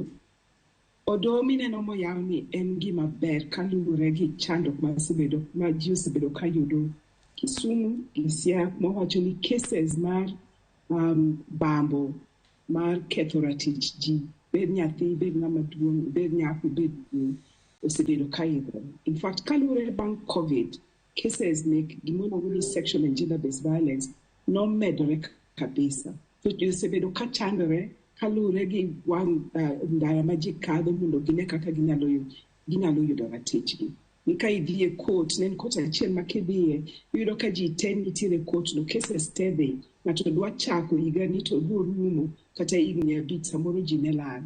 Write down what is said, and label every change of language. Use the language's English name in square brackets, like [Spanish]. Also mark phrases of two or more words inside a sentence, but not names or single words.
[Luo (Kenya and Tanzania)] Odo mineno moyaw ni en gima ber kaluwore gi chandruok ma ji osebedo ka yudo Kisumu gi Siaya, mowacho ni cases mar bambo mar ketho ratich ji, bed nyathi, bed ng'ama duong', bed nyako, bed wuoyi, osebedo ka idho. [English] In fact, [Luo (Kenya and Tanzania)] kaluwore bang' COVID, cases mek gimiluongo ni [English] sexual and gender-based violence [Luo (Kenya and Tanzania)] nomedore kabisa. To ji osebedo ka chandore kaluwore gi wang' ndara ma ji kadho mondo gine kaka ginyalo yudo ratichgi. Ni ka idhi e court, ne court achiel ma kidhiye, yudo ka ji te nitiere court no, cases te dhi, ng'ato dwa chako higa ni to biro rumo kata higni 5 samoro ji ne lal.